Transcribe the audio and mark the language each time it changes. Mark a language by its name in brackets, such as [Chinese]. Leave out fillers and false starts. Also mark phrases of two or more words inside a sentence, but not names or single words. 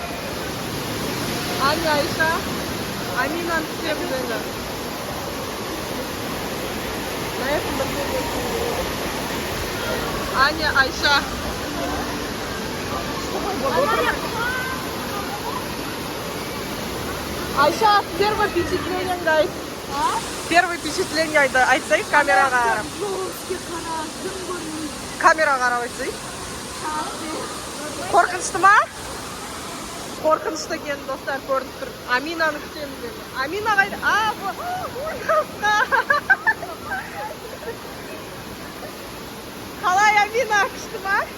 [Kazakh] Аня, Айша. Аминаны түсеміз енді. Аня, Айша. Айша, [Russian] первое впечатление, guys. Первое впечатление [Kazakh] айтсай камераға қарап. Камераға қарап айтсай. Қорқынышты ма? Қорқынышты екен, достар, көрініп тұр. Аминаны күтеміз енді. Амина қайда? Қалай Амина, күшті ма?